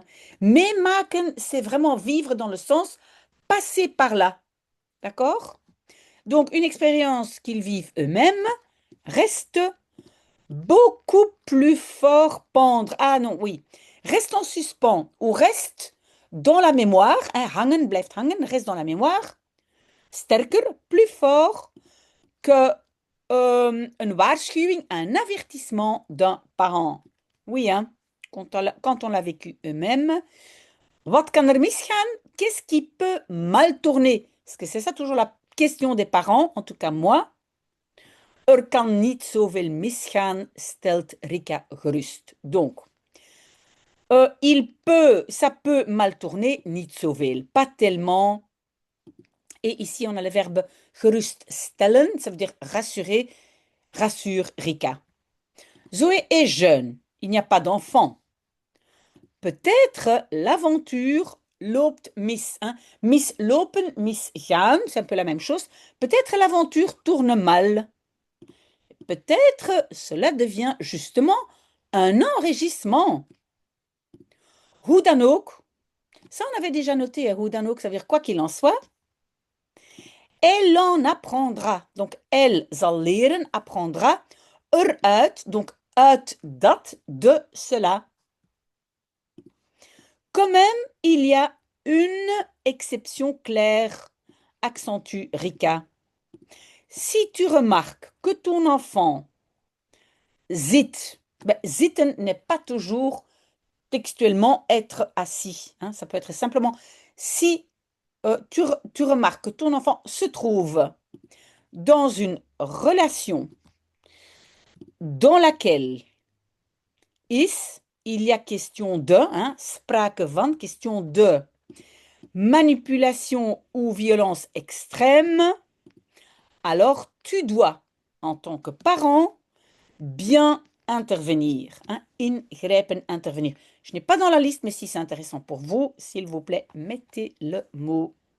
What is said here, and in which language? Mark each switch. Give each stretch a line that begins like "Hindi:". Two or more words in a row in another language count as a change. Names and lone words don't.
French: Meemaken, c'est vraiment vivre dans le sens passer par là. D'accord? Donc, une expérience qu'ils vivent eux-mêmes reste beaucoup plus fort pendre. Ah non, oui. Reste en suspens ou reste dans la mémoire. Hein,
Dutch: hangen, blijft hangen,
French: reste dans la mémoire. Sterker, plus fort que
Dutch: een waarschuwing,
French: un avertissement d'un parent. Oui, hein, quand on l'a vécu eux-mêmes.
Dutch: Wat kan er misgaan?
French: Qu'est-ce qui peut mal tourner? Parce que c'est ça toujours la question des parents, en tout cas moi.
Dutch: Er kan niet zoveel misgaan, stelt Rika gerust.
French: Donc, ça peut mal tourner,
Dutch: niet zoveel,
French: pas tellement. Et ici, on a le verbe geruststellen, ça veut dire rassurer, rassure Rika. Zoé est jeune, il n'y a pas d'enfant. Peut-être l'aventure
Dutch: loopt mis.
French: Hein?
Dutch: Mislopen, misgaan,
French: c'est un peu la même chose. Peut-être l'aventure tourne mal. Peut-être cela devient justement un enrichissement.
Dutch: Hoe dan ook,
French: ça on avait déjà noté,
Dutch: hoe dan ook,
French: ça veut dire quoi qu'il en soit, elle en apprendra. Donc, elle
Dutch: zal leren,
French: apprendra, eruit, donc
Dutch: uit dat,
French: de cela. Quand même, il y a une exception claire, accentue Rika. Si tu remarques que ton enfant zit, zitten n'est pas toujours textuellement être assis. Hein, ça peut être simplement si tu remarques que ton enfant se trouve dans une relation dans laquelle il y a question de, hein,
Dutch: sprake van,
French: question de manipulation ou violence extrême, alors tu dois, en tant que parent, bien intervenir. Hein, ingrijpen, intervenir. Je n'ai pas dans la liste, mais si c'est intéressant pour vous, s'il vous plaît, mettez le mot.